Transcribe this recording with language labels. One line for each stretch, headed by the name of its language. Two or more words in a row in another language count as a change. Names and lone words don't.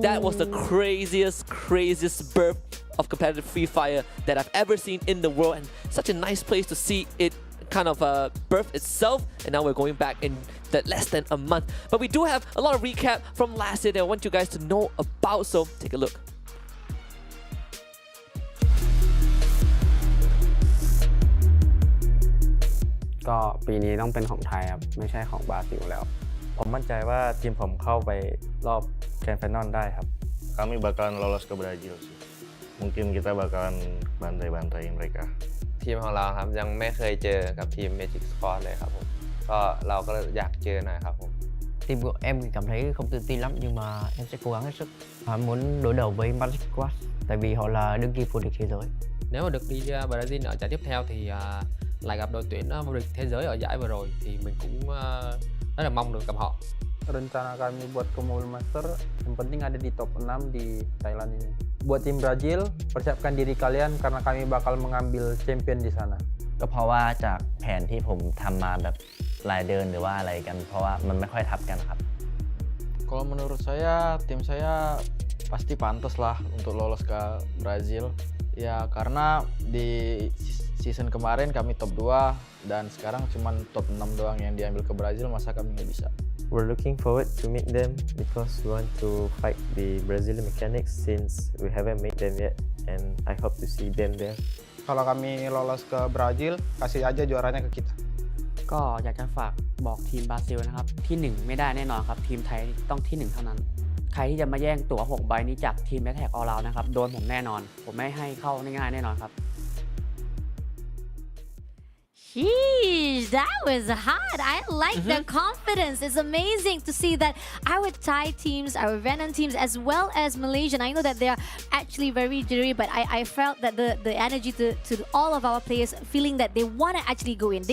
English: That was the craziest birth of competitive free fire that I've ever seen in the world, and such a nice place to see it kind of birth itself. And now we're going back in that less than a month, but we do have a lot of recap from last year that I want you guys to know about, so take a look.
Thai: ก็ปีนี้ต้องเป็นของไทยครับไม่ใช่ของบราซิลแล้ว ผมมั่นใจว่าทีมผมเข้าไปรอบ
English: grand final
Thai: ได้ครับ
Indonesian: Kami bakalan lolos ke Brazil sih. Mungkin kita bakalan bantai-bantai mereka.
Thai: ทีมของเราครับยังไม่เคยเจอกับทีม Magic Squad เลยครับผมก็เราก็อยากเจอหน่อยครับผม
Vietnamese: Team của em thì cảm thấy không tự tin lắm, nhưng mà em sẽ cố gắng hết sức. Muốn đối đầu với Magic Squad tại vì họ là đương kim vô địch thế giới. Nếu mà được đi Brazil ở giải tiếp theo thì lại gặp đội tuyển vô địch thế giới ở giải vừa rồi thì mình cũng rất là mong được gặp họ.
Indonesian: Rencana kami buat ke Mobile Master yang penting ada di top 6 di Thailand ini. Buat tim Brazil, persiapkan diri kalian karena kami bakal mengambil champion di sana.
Thai: ก็เพราะว่าจากแผนที่ผมทำมาแบบรายเดินหรือว่าอะไรกันเพราะว่ามันไม่ค่อยทับกันครับ
Indonesian: Kalau menurut saya tim saya pasti pantas lah untuk lolos ke Brazil ya, karena di season kemarin kami top 2 dan sekarang cuma top 6 doang yang diambil ke Brazil, masa kami nggak bisa.
English: We're looking forward to meet them because we want to fight the Brazilian mechanics since we haven't met them yet, and I hope to see them there.
Indonesian: Kalau kami lolos ke Brazil, kasih aja juaranya ke kita.
Thai: ก็อยากจะฝากบอกทีมบราซิลนะครับที่ 1 ไม่ได้แน่นอนครับทีมไทยต้องที่ 1 เท่านั้นใครที่จะมาแย่งตั๋ว6 ใบนี้จากทีมแมทแท็กออลราวนะครับโดนผมแน่นอนผมไม่ให้เข้าง่ายๆแน่นอนครับ
English: Sheesh, that was hot. I like the confidence. It's amazing to see that our Thai teams, our Vietnam teams, as well as Malaysian, I know that they are actually very jittery, but I felt that the energy to all of our players feeling that they want to actually go in.